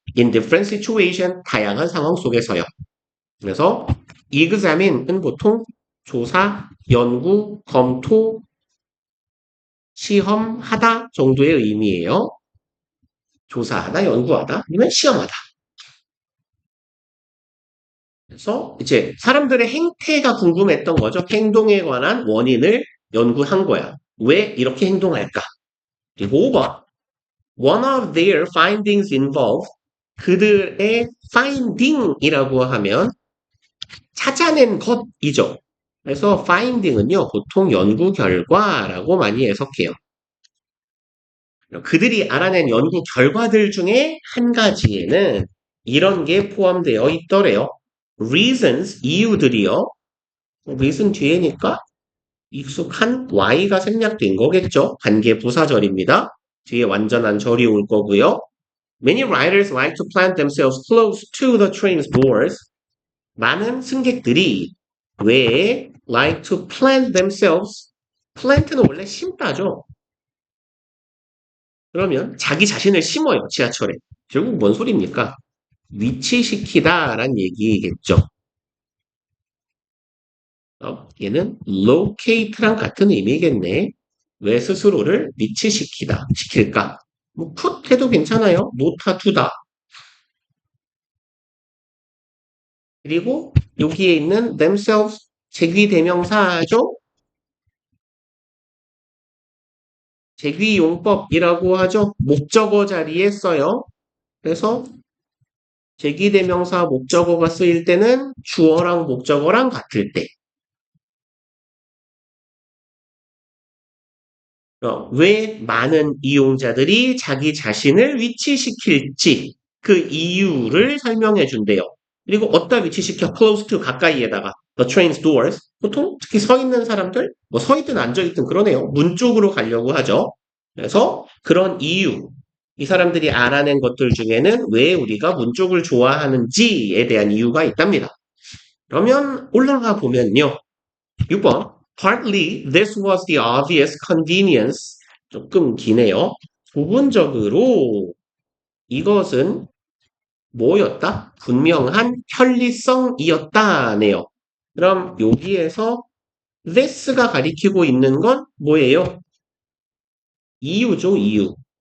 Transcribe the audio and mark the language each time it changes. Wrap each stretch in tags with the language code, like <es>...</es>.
<en>In different situation,</en> <ko>다양한 상황 속에서요. 그래서 examine은 보통 조사, 연구, 검토, 시험하다 정도의 의미예요. 조사하다, 연구하다, 아니면 시험하다. 그래서 이제 사람들의 행태가 궁금했던 거죠. 행동에 관한 원인을 연구한 거야. 왜 이렇게 행동할까? 그리고 5번.</ko> <en>One of their findings involve</en> <ko>그들의 finding이라고 하면 찾아낸 것이죠. 그래서 finding은요, 보통 연구 결과라고 많이 해석해요. 그들이 알아낸 연구 결과들 중에 한 가지에는 이런 게 포함되어 있더래요. reasons, 이유들이요. reason 뒤에니까 익숙한 y가 생략된 거겠죠. 관계 부사절입니다. 뒤에 완전한 절이 올 거고요.</ko> <en>Many riders like to plant themselves close to the train's doors.</en> <ko>많은 승객들이 왜</ko> <en>like to plant themselves?</en> <ko>plant는 원래 심다죠. 그러면 자기 자신을 심어요, 지하철에. 결국 뭔 소리입니까? 위치시키다라는 얘기겠죠. 얘는 locate랑 같은 의미겠네. 왜 스스로를 위치시키다, 시킬까? 뭐 put 해도 괜찮아요. 놓다, 두다. 그리고 여기에 있는 themselves 제귀대명사죠. 제귀용법이라고 하죠. 목적어 자리에 써요. 그래서 제귀대명사 목적어가 쓰일 때는 주어랑 목적어랑 같을 때. 왜 많은 이용자들이 자기 자신을 위치시킬지 그 이유를 설명해 준대요. 그리고 어디다 위치시켜?</ko> <en>close to</en> <ko>가까이에다가</ko> <en>the train's doors.</en> <ko>보통 특히 서 있는 사람들, 뭐 서 있든 앉아 있든 그러네요. 문 쪽으로 가려고 하죠. 그래서 그런 이유, 이 사람들이 알아낸 것들 중에는 왜 우리가 문 쪽을 좋아하는지에 대한 이유가 있답니다. 그러면 올라가 보면요. 6번.</ko> <en>Partly this was the obvious convenience.</en> <ko>조금 기네요. 부분적으로 이것은 뭐였다? 분명한 편리성이었다네요. 그럼 여기에서 this가 가리키고 있는 건 뭐예요? 이유죠, 이유.</ko>